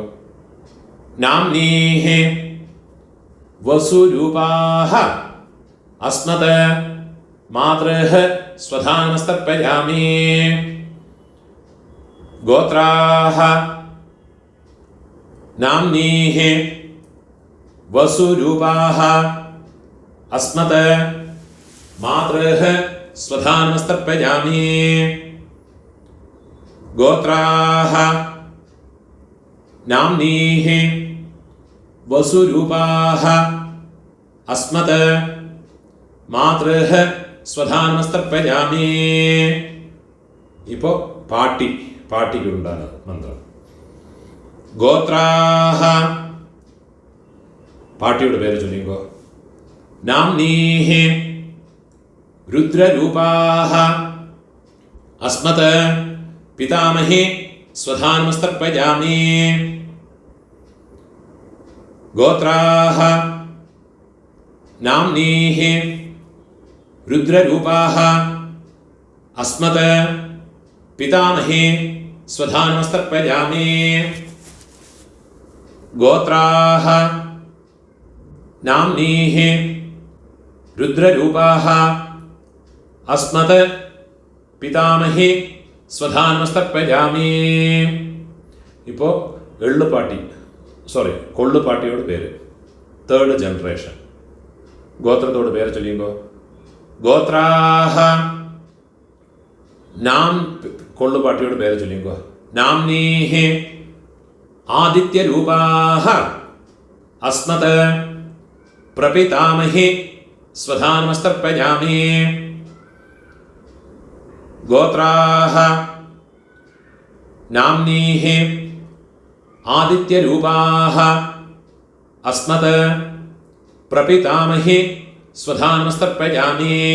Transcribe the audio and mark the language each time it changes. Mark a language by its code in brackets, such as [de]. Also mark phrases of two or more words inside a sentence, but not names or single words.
[sa] नाम्नीः वसुरूपाः अस्मत् मातृः स्वधानमस्तर्पयामि. गोत्राः नाम्नीः वसुरूपाः अस्मत् मातृः स्वधानमस्तर्पयामि. गोत्राः नाम्नीः वसुरूपाः अस्मत् मातृः स्वधानमस्तर्पयामि. [ta] இப்போ பாட்டிக்கு உண்டான மந்திரம். கோத்ராஹ பாட்டியோட பேரை சொல்லிங்கோ. [sa] நாம்னீஹ रुद्ररूपाः अस्मत् पितामही स्वधानमस्तर्पयामि. गोत्राः नाम्नीः रुद्ररूपाः अस्मत् पितामही स्वधानमस्तर्पयामि. गोत्राः नाम्नीः रुद्ररूपाः अस्मत् पितामही स्वधानमस्तर्पयामि. [ta] இப்போ கொள்ளுப்பாட்டியோட பேர் 3rd ஜெனரேஷன். கோத்திரத்தோட பேரை சொல்லிங்கோ. [sa] गोत्राः नाम [ta] கொள்ளுப்பாட்டியோட பேரை சொல்லிங்கோ. [sa] नाम्नीः आदित्यरूपाः अस्मत् प्रपितामही स्वधानमस्तर्पयामि. गोत्राः नाम्नीः आदित्यरूपाः अस्मत् प्रपितामही स्वधा नमस्तर्पयामि।